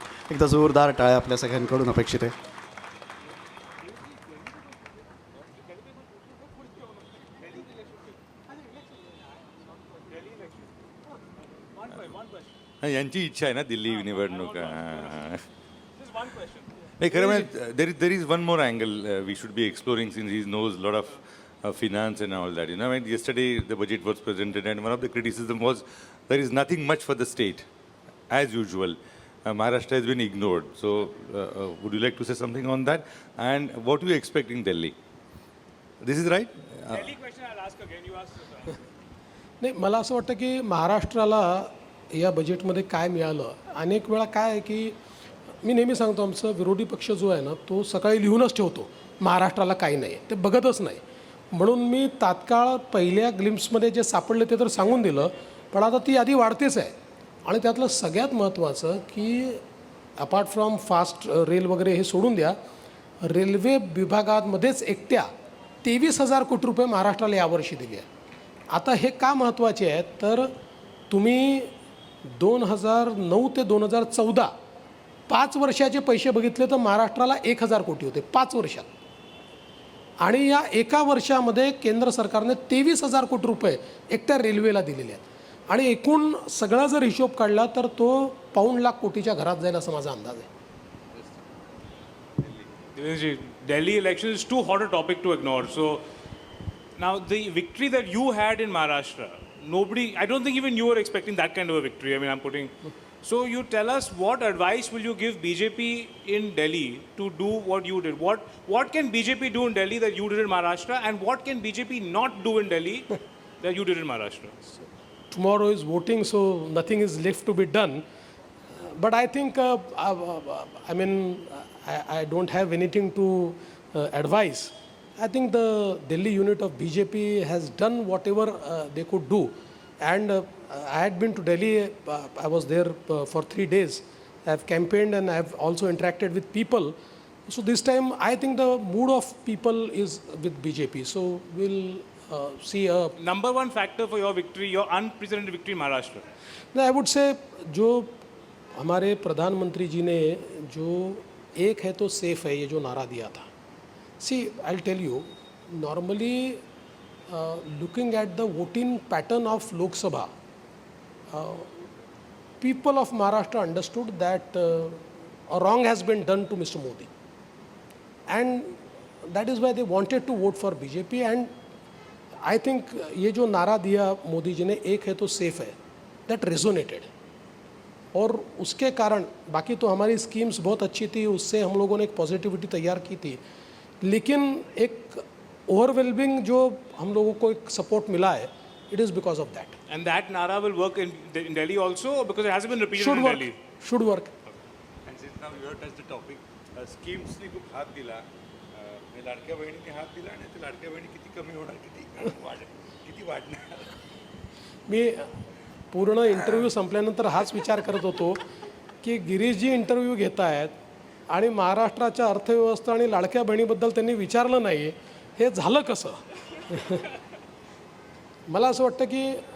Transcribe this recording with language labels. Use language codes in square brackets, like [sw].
[mr] एकदा जोरदार टाळ्या आपल्या सगळ्यांकडून अपेक्षित आहे. यांची इच्छा आहे ना दिल्ली निवडणूक. नाही, खरं म्हणजे [en] There is one more angle we should be exploring since he knows lot of finance and all that. You know, I mean, yesterday the budget was presented and one of the criticism was there is nothing much for the state, as usual. Maharashtra has been ignored. So, would you like to say something on that? And what do you expect in Delhi? This is right? Delhi question I'll ask again. You asked. [mr] नाही, मला असं वाटतं की महाराष्ट्राला या बजेटमध्ये काय मिळालं. अनेक वेळा काय आहे की मी नेहमी सांगतो आमचा विरोधी पक्ष जो आहे ना तो सकाळी लिहूनच ठेवतो महाराष्ट्राला काही नाही, ते बघतच नाही. म्हणून मी तात्काळ पहिल्या ग्लिम्प्समध्ये जे सापडले ते तर सांगून दिलं, पण आता ती यादी वाढतेच आहे. आणि त्यातलं सगळ्यात महत्त्वाचं की [en] apart from fast rail [mr] वगैरे हे सोडून द्या, रेल्वे विभागामध्येच एकट्या 23,000 कोटी रुपये महाराष्ट्राला यावर्षी दिले आहे. आता हे का महत्त्वाचे आहेत तर तुम्ही 2009 ते 2014 5 वर्षाचे पैसे बघितले तर महाराष्ट्राला 1,000 कोटी होते 5 वर्षात. आणि या एका वर्षामध्ये केंद्र सरकारने 23,000 कोटी रुपये एकट्या रेल्वेला दिलेले आहेत. आणि एकूण सगळा जर हिशोब काढला तर तो पाऊण लाख कोटीच्या घरात जाईल असं माझा अंदाज आहे. [en] Delhi election is too hot a topic to ignore. So now the victory that you had in Maharashtra, nobody, I don't think even you were expecting that kind of a victory. I mean, I'm putting. So you tell us, what advice will you give BJP in Delhi to do what you did? What can BJP do in Delhi that you did in Maharashtra, and what can BJP not do in Delhi that you did in Maharashtra? Tomorrow is voting, so nothing is left to be done. But I think, I mean, I don't have anything to advise. I think the Delhi unit of BJP has done whatever they could do. And I had been to Delhi, I was there for 3 days. I have campaigned and I have also interacted with people. So this time I think the mood of people is with BJP. So we'll see a... Number one factor for your victory, your unprecedented victory in Maharashtra. No, I would say [hi] जो हमारे प्रधानमंत्री जी ने जो एक है तो safe है ये जो नारा दिया था. [en] See, I'll tell you, normally looking at the voting pattern of Lok Sabha, people of Maharashtra understood that a wrong has been done to Mr. Modi. And that is why they wanted to vote for BJP. And I think [hi] ये जो नारा दिया मोदी जी ने, एक है तो safe है, [en] that resonated. [hi] और उसके कारण बाकी तो हमारी स्कीम्स बहुत अच्छी थी, उससे हम लोगों ने एक पॉजिटिविटी तैयार की थी. लेकिन एक ओवरवेलमिंग जो हम लोगों को एक सपोर्ट मिला है, [en] It is because of that. And that nara will work in Delhi also, because it hasn't been repeated in Delhi. Should work. [mr] And since now you have touched the topic, schemes ने खूप हात दिला, लाडक्या बहिणीने हात दिला आणि ते लाडक्या बहिणी किती कमी होणार, किती वाढणार. मी पूर्ण इंटरव्ह्यू संपल्यानंतर हाच विचार करत होतो की गिरीशजी इंटरव्ह्यू घेत आहेत आणि महाराष्ट्राच्या अर्थव्यवस्था आणि लाडक्या बहिणीबद्दल त्यांनी विचारलं नाही, हे झालं कसं. मला असं वाटतं की